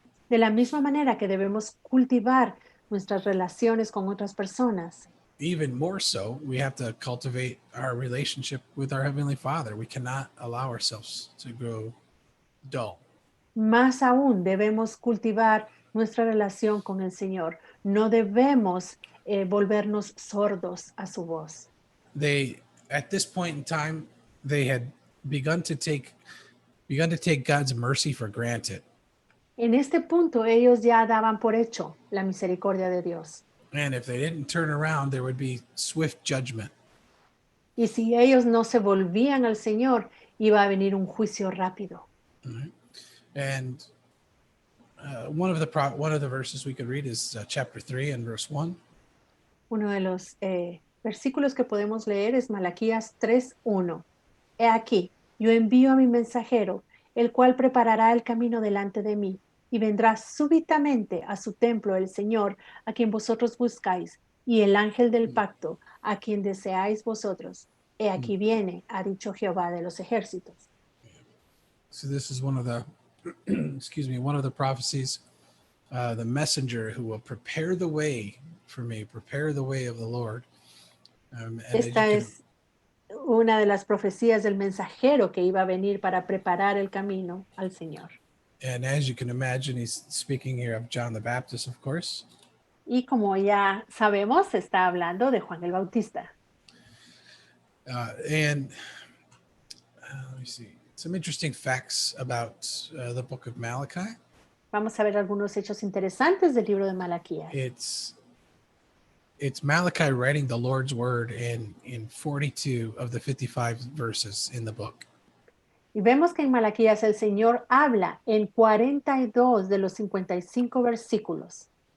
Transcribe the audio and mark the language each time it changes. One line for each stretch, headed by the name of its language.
Spanish: De la misma manera que debemos cultivar nuestras relaciones con otras personas.
English: Even more so, we have to cultivate our relationship with our Heavenly Father. We cannot allow ourselves to grow dull.
Spanish: Más aún debemos cultivar nuestra relación con el Señor. No debemos volvernos sordos a su voz.
English: At this point in time, they had begun to take God's mercy for granted.
Spanish: En este punto ellos ya daban por hecho la misericordia de Dios.
English: And if they didn't turn around, there would be swift judgment.
Spanish: Y si ellos no se volvían al Señor, iba a venir un juicio rápido.
English: Right? And one of the verses we could read is chapter 3 and verse 1.
Spanish: Uno de los versículos que podemos leer es Malaquías 3:1. He aquí, yo envío a mi mensajero, el cual preparará el camino delante de mí, y vendrá súbitamente a su templo el Señor, a quien vosotros buscáis, y el ángel del pacto, a quien deseáis vosotros. He aquí viene, ha dicho Jehová de los ejércitos.
English: So this is one of the one of the prophecies, the messenger who will prepare the way for me, prepare the way of the Lord.
Spanish: Esta es una de las profecías del mensajero que iba a venir para preparar el camino al Señor.
English: And as you can imagine, he's speaking here of John the Baptist, of course.
Spanish: Y como ya sabemos, está hablando de Juan el Bautista.
English: Let me see some interesting facts about the book of Malachi.
Spanish: Vamos a ver algunos hechos interesantes del libro de Malaquías.
English: It's Malachi writing the Lord's word in 42 of the 55 verses in the book.
Spanish: Y vemos que en Malaquías el Señor habla en 42 de los 55 versículos.